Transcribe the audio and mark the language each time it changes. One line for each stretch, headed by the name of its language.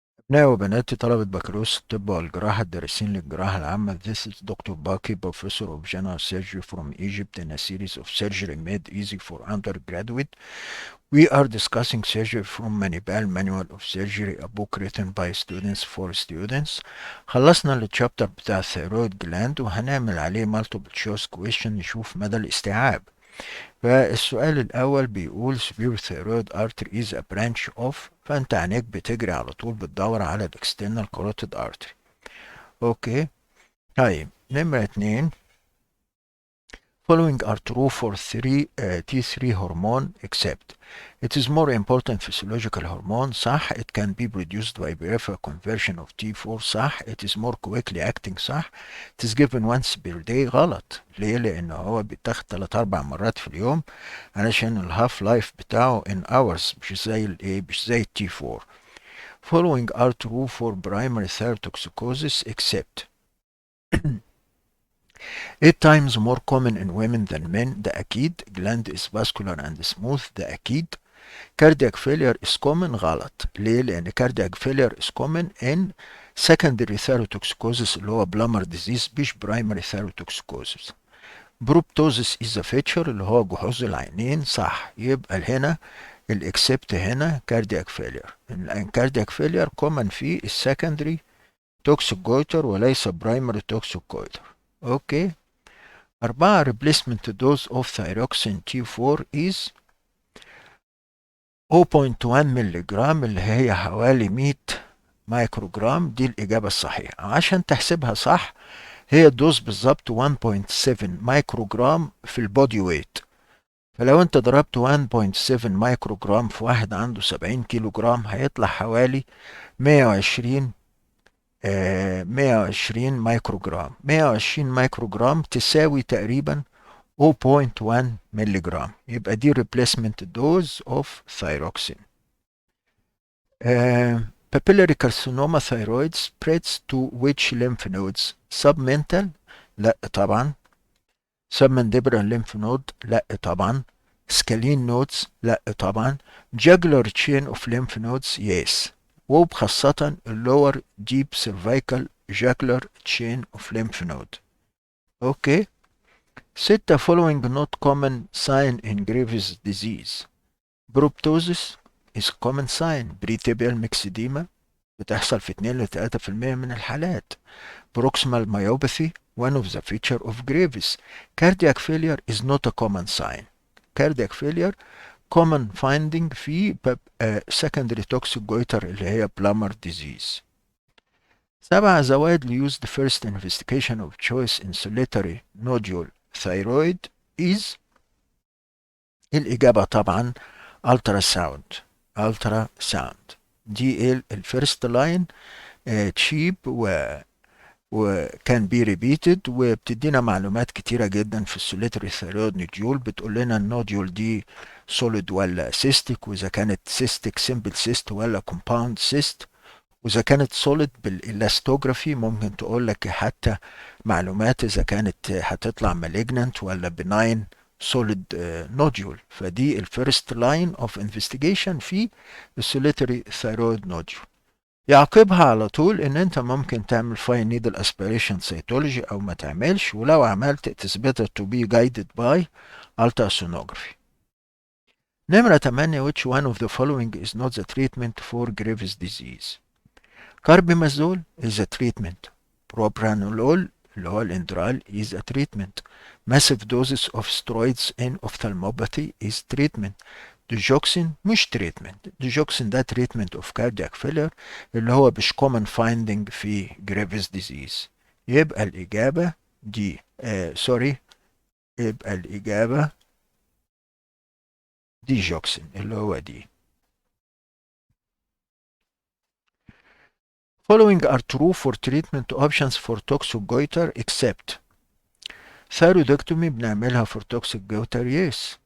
Arabic: أبناء وبناتي طلبة بكالوريوس الطب والجراحة الدارسين للجراحة العامة.
English: This is Dr. Baki, Professor of General Surgery from Egypt, in a series of surgery made easy for undergraduate. We are discussing surgery from Manipal Manual of Surgery, a book written by students for students.
Arabic: خلصنا الشابتر بتاع الثيرويد جلاند وهنعمل عليه
English: multiple choice question
Arabic: نشوف مدى الاستيعاب. فالسؤال الأول بيقول
English: superior thyroid artery is a branch of،
Arabic: فأنت عينيك بتجري على طول بتدور على ال
English: external carotid artery.
Arabic: أوكي. طيب نمرة اتنين.
English: Following are true for T3 hormone except it is more important physiological hormone.
Arabic: صح.
English: It can be produced by peripheral conversion of T4.
Arabic: صح.
English: It is more quickly acting.
Arabic: صح.
English: It is given once per day.
Arabic: غلط. ليه؟ لأن هو بيتاخد 3-4 مرات في اليوم علشان الهاف لايف بتاعه
English: in hours،
Arabic: مش زي التي 4.
English: Following are true for primary thyrotoxicosis except 8 times more common in women than men.
Arabic: ده أكيد.
English: Gland is vascular and smooth.
Arabic: ده أكيد.
English: Cardiac failure is common.
Arabic: غلط. ليه؟ لأن
English: cardiac failure is common in secondary thyrotoxicosis
Arabic: اللي هو
English: plumber disease
Arabic: مش
English: primary thyrotoxicosis. Proptosis is a feature
Arabic: اللي هو جحوظ العينين. صح. يبقى هنا الاكسبت هنا cardiac failure. لأن
English: cardiac failure common
Arabic: في السكندري toxic goiter وليس primary toxic goiter. اوكي. 4.
English: replacement dose of thyroxine T4 is 0.1
Arabic: ملغ اللي هي حوالي 100 مايكروجرام. دي الإجابة الصحيحة. عشان تحسبها صح هي الدوز بالظبط 1.7 مايكروجرام في البودي ويت. فلو انت ضربت 1.7 مايكروجرام في واحد عنده 70 كيلو جرام هيطلع حوالي 120 120 مايكروجرام. 120 مايكروجرام تساوي تقريبا 0.1 ملغ. يبقى دي
English: replacement dose of thyroxine. Papillary carcinoma thyroid spreads to which lymph nodes?
Arabic: Submental؟ لا طبعا.
English: submandibular lymph node؟
Arabic: لا طبعا.
English: scalene nodes؟
Arabic: لا طبعا.
English: jugular chain of lymph nodes؟ yes.
Arabic: وبخاصة
English: lower deep cervical jugular chain of lymph node.
Arabic: اوكي. 6.
English: following not common sign in Graves' disease. Proptosis is common sign.
Arabic: Pretibial myxedema بتحصل في 2 ل 3% من الحالات.
English: Proximal myopathy one of the feature of Graves. Cardiac failure is not a common sign. Cardiac failure common finding
Arabic: في
English: secondary toxic goiter
Arabic: اللي هي
English: plumber disease. 7. the widely used first investigation of choice in solitary nodule thyroid is.
Arabic: الإجابة طبعا ultrasound. ultrasound دي الفيرست لاين تشيب وكان بي ريبيتد وبتدينا معلومات كتيرة جدا في السوليتري ثيرويد نوديول. بتقول لنا النوديول دي سوليد ولا سيستيك، واذا كانت سيستيك سيمبل سيست ولا كومباوند سيست، واذا كانت سوليد بالالاستوجرافي ممكن تقول لك حتى معلومات اذا كانت هتطلع مالجنانت ولا بناين سوليد نوديول. فدي الفيرست لاين اوف انفستيجيشن في السوليتري ثيرويد نوديول. يعقبها على طول ان انت ممكن تعمل فاين نيدل اسبيريشن سيتولوجي او ما تعملش، ولو عملت
English: it is better to be guided by ultrasonography.
Arabic: نمرة 8.
English: which one of the following is not the treatment for Graves' disease? Carbimazole is a treatment. Propranolol
Arabic: اللي هو الاندرال
English: is a treatment. Massive doses of steroids in ophthalmopathy is treatment. Digoxin
Arabic: مش
English: treatment. Digoxin
Arabic: ده
English: treatment of cardiac failure
Arabic: اللي هو مش
English: common finding
Arabic: في
English: Graves' disease.
Arabic: يبقى الإجابة دي سوري. يبقى الإجابة digoxin اللي هو دي.
English: Following are true for treatment options for toxic goiter except thyroidectomy
Arabic: بنعملها
English: for toxic goiter yes.